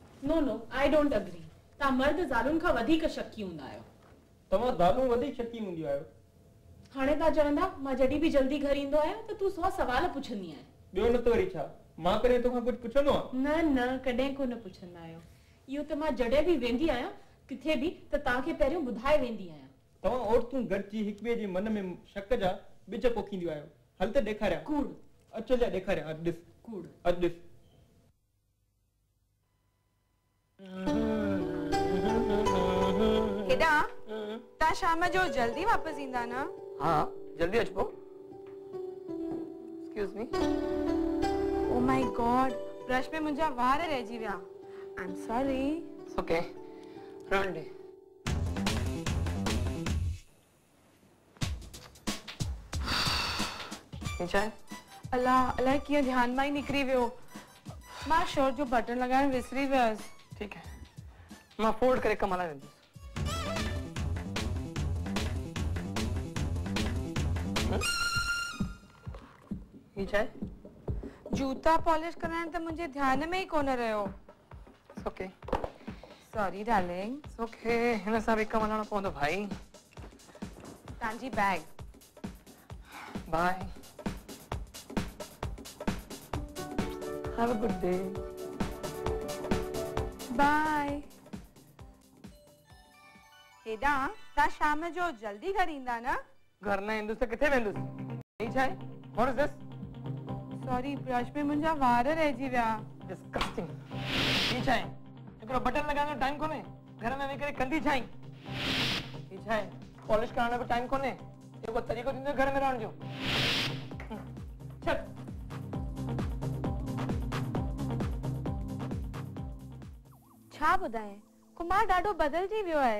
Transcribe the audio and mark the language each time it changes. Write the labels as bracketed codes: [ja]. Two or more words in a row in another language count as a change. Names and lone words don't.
[en] No no I don't agree. [sd] ता मर्द ज़ालुनि खां वधीक शकी हूंदा आहियो। तव्हां ज़ालूं वधीक शकी हूंदियूं आहियो। हाणे ता चवंदा मां जॾहिं बि जल्दी घर ईंदो आहियां त तूं 100 सवाल पुछंदी आहीं। ॿियो न त वरी छा, मां कॾहिं तोखां कुझु पुछंदो आहियां? न न कॾहिं को न पुछंदा आहियो। इहो त मां जॾहिं बि वेंदी आहियां किथे बि त तव्हांखे पहिरियों ॿुधाए वेंदी आहियां। तव्हां औरतूं गॾिजी हिक ॿिए जे मन में शक जा ॿिज पोखींदियूं आहियो। हल त ॾेखारियां। कूड़। अचो जा ॾेखारियां। अॼु ॾिस। कूड़। अॼु ॾिस। हेॾा तव्हां शाम जो जल्दी वापसि ईंदा न? हाँ जल्दी अचो। [en] excuse me. Oh my God, [sd] ब्रश में मुंहिंजा वार रहिजी विया। [en] I am sorry. It's okay. [sd] रहण दे। चाहे अलाह अलाए कीअं ध्यान मां ई निकिरी वियो। मां शर्ट जो बटन लगाइण विसरी वियसि। [hi] ठीक है, [sd] मां फोल्ड करे कम हलाए वेंदुसि। ही चाहे जूता पॉलिश कराइण त मुंहिंजे ध्यान में ई कोन रहियो। [en] It's okay. Sorry darling. It's okay, [sd] हिन सां बि कम हलाइणो पवंदो भाई। तव्हांजी बैग। [en] Bye. Have a good day. Bye. [sd] हेॾा तव्हां शाम जो जल्दी घर ईंदा न? घर न ईंदुसि त किथे वेंदुसि? ही छा आहे? [en] What is this? Sorry, [sd] ब्रश में मुंहिंजा वार रहिजी विया। डिस्गस्टिंग। ही छा आहे? हिकिड़ो बटन लॻाइण जो टाइम कोन्हे? घर में वेही करे कंदी छा आहीं? ही छा आहे? पॉलिश करण जो बि टाइम कोन्हे? इहो को तरीक़ो थींदो घर में रहण जो? छॾ। छा ॿुधाए, कुमार ॾाढो बदिलजी वियो आहे।